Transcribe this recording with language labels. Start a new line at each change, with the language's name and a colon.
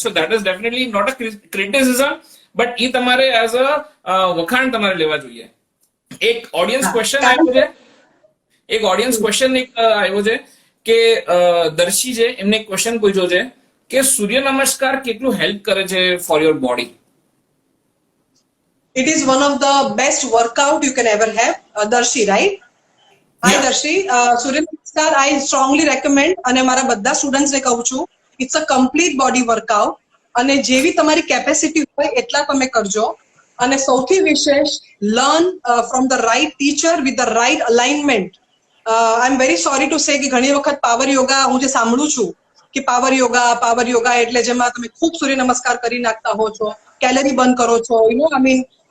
English: so that is definitely not a criticism, but
Gujarati: એ તમારે as a વખાણ તમારે લેવા જોઈએ. એક ઓડિયન્સ ક્વેશ્ચન આવ્યો છે કે દર્શી છે, એમને એક ક્વેશ્ચન પૂછ્યો છે કે સૂર્ય નમસ્કાર કેટલું હેલ્પ કરે છે
English: For your body? It is one of the best workout you can ever have. Darshi, right? Hi, Yeah. Darshi. Surya Namaskar, I strongly recommend.
Gujarati: અને મારા બધા સ્ટુડન્ટ્સ ને કહું છું,
English: it's a complete body workout.
Gujarati: અને જેવી તમારી કેપેસિટી હોય એટલા તમે કરજો. અને સૌથી વિશેષ,
English: Learn from the right teacher with the right alignment. I am very sorry to say
Gujarati: કે ઘણી વખત પાવર યોગા હું જે સાંભળું છું કે પાવર યોગા એટલે જેમાં તમે ખૂબ સૂર્ય નમસ્કાર કરી નાખતા હો છો, કેલરી બર્ન કરો છો,
English: You know, I mean.